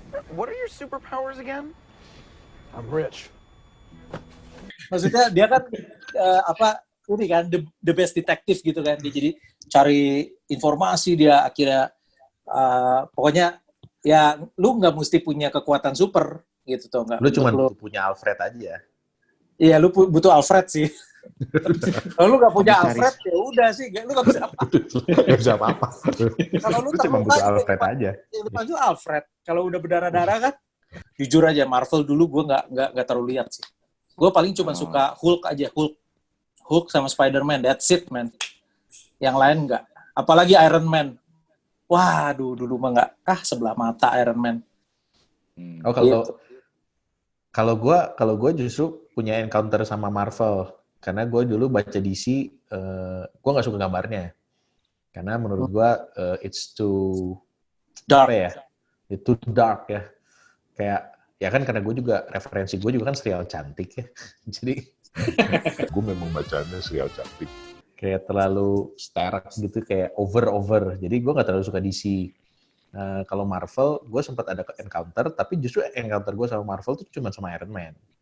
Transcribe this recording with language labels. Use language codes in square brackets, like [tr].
[en] What are your superpowers again? I'm rich. [id] Maksudnya dia kan ini kan [en] the best detective [id] gitu kan, dia jadi cari informasi, dia akhirnya pokoknya ya lu nggak mesti punya kekuatan super gitu tuh, nggak. Lu cuma punya Alfred aja. Iya, lu butuh Alfred sih. Kalau lu nggak punya Alfred ya udah sih, lu nggak bisa apa. Nggak bisa apa-apa. Kalau lu cuma butuh Alfred aja. Yang depan tuh Alfred. Kalau udah berdarah-darah kan, jujur aja Marvel dulu gue nggak terlalu lihat sih. Gue paling cuma suka Hulk aja, Hulk sama Spider-Man, [en] that's it man. [id] Yang lain nggak. Apalagi Iron Man. Waduh, dulu mah nggak. Sebelah mata Iron Man. Oh kalau gue justru punya encounter sama Marvel. Karena gue dulu baca DC, gue nggak suka gambarnya. Karena menurut gue [en] it's too dark [id] ya. [en] It's too dark ya. [id] Kayak ya kan karena gue juga referensi gue juga kan serial cantik ya. Jadi gue memang bacanya serial cantik. Kayak terlalu sterk gitu, kayak over. Jadi gue nggak terlalu suka DC. Kalau Marvel, gue sempat ada encounter, tapi justru encounter gue sama Marvel tuh cuma sama Iron Man.